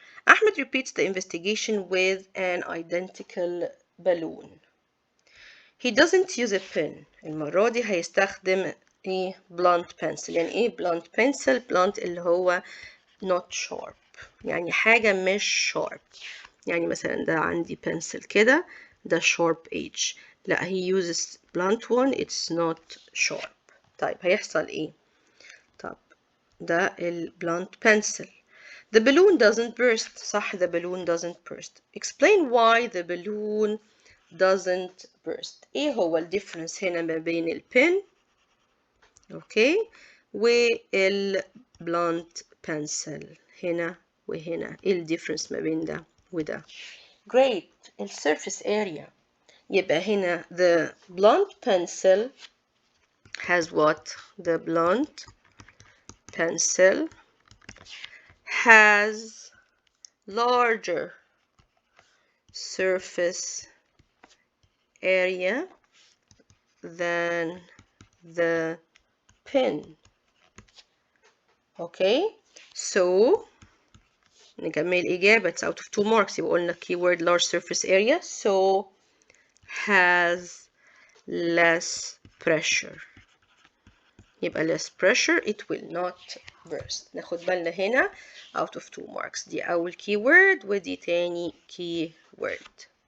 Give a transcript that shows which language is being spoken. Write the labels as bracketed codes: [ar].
[en] Ahmed repeats the investigation with an identical balloon. He doesn't use a pin. [ar] المرة دي هيستخدم ايه blunt pencil. يعني ايه blunt pencil؟ blunt اللي هو [en] not sharp. [ar] يعني حاجة مش sharp. يعني مثلا ده عندي pencil كده ده sharp edge. لا [en] he uses blunt one it's not sharp. [ar] طيب هيحصل ايه؟ طب ده ال blunt pencil. [en] The balloon doesn't burst. صح the balloon doesn't burst. Explain why the balloon doesn't burst. [ar] ايه هو الديفرنس هنا ما بين البن اوكي والبلانت بنسل هنا وهنا؟ ايه الديفرنس ما بين ده وده؟ [en] Great. السيرفيس area. [ar] يبقى هنا [en] the blunt pencil has what? The blunt pencil has larger surface area than the pen. Okay, so [ar] نكمل الإجابة. [en] It's out of 2 marks. [ar] يبقى قلنا [en] keyword large surface area. So has less pressure. [ar] يبقى [en] less pressure it will not burst. [ar] ناخد بالنا هنا [en] out of 2 marks. [ar] دي أول keyword ودي تاني keyword.